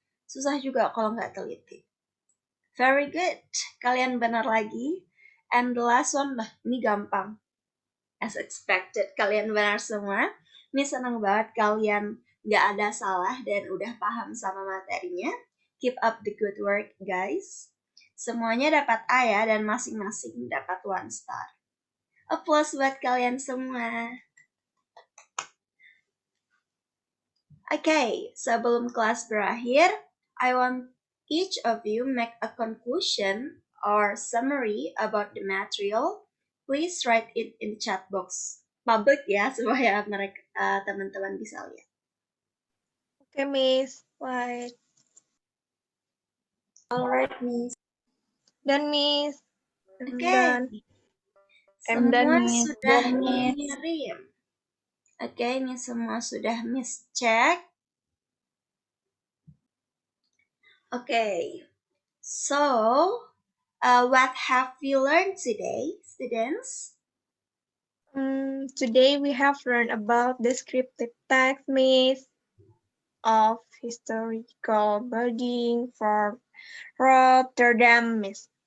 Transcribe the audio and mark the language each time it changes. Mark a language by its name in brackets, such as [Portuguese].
[Indonesian] Susah juga kalau nggak teliti. [English] Very good. [Indonesian] Kalian benar lagi. [English] And the last one, [Indonesian] ini gampang. [English] As expected, [Indonesian] kalian benar semua. Ini senang banget kalian nggak ada salah dan udah paham sama materinya. [English] Keep up the good work, guys. [Indonesian] Semuanya dapat A ya, dan masing-masing dapat 1 star. Applause buat kalian semua. [English] Okay, [Indonesian] sebelum kelas berakhir, [English] I want each of you make a conclusion or summary about the material. Please write it in the chat box. [Indonesian] Public ya, supaya mereka teman-teman bisa lihat. [English] Okay, Miss. Right. All right, Miss. Done, Miss. [Indonesian] Oke, [English] Done. I'm done, Miss. [Indonesian] sudah [English] Done, Miss. [Indonesian] dikirim. Oke, ini semua sudah Miss cek. [English] Okay, so what have we learned today, students? Today we have learned about descriptive text, Miss, of historical building for Rotterdam, Miss.